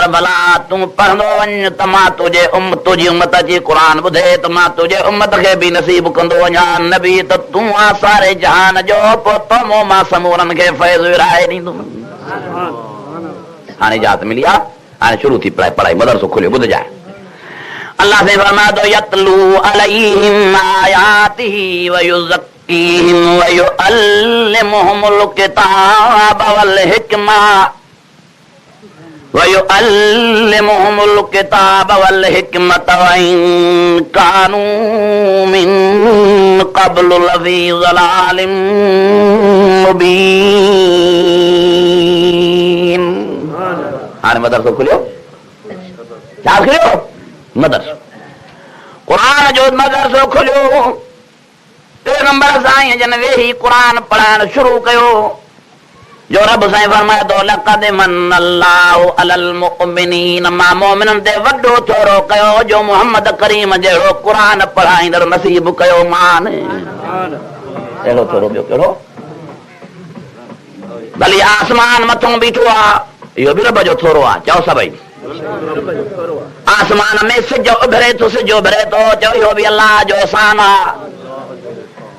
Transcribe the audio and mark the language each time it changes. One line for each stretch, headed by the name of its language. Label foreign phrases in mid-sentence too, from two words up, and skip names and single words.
Sindhi: भला तूं पढ़ंदो वञ त मां तुंहिंजी उम्मत जी कुरान ॿुधे त मां तुंहिंजे उम्मत खे बि नसीब कंदो वञा। नबी त तूं आहे सारे जहान जो पोइ तो मां समूरनि खे फैज़ विराए ॾींदुमि। हाणे इजाज़त मिली आहे हाणे शुरू थी पढ़ाई मदरसो खुलियो ॿुधजाए। अल्लाह से फरमाए थो
Arabic: يتلو عليهم آياته ويزكيهم ويعلمهم الكتاب والحكمة ويعلمهم الكتاب والحكمة وإن كانوا من قبل لفي ضلال مبين.
Sindhi: हाणे मदरसो खुलियो छा खुलियो मदरसो कुरान जो मदरसो खुलियो। पैगंबर साईं जन वेही कुरान पढ़ाइण शुरू कयो जो रब साईं फरमाए थो
Arabic: لقد من الله على المؤمنين
Sindhi: मां मोमिननि ते वॾो थोरो कयो जो मोहम्मद करीम जहिड़ो कुरान पढ़ाईंदड़ नसीब कयो मान। अहिड़ो थोरो ॿियो कहिड़ो भली आसमान मथां बीठो आहे इहो बि रब जो थोरो आहे। चओ सभई आसमान में सिज उभरे थो सिज उभरे थो चओ इहो बि अलाह जो एहसान आहे।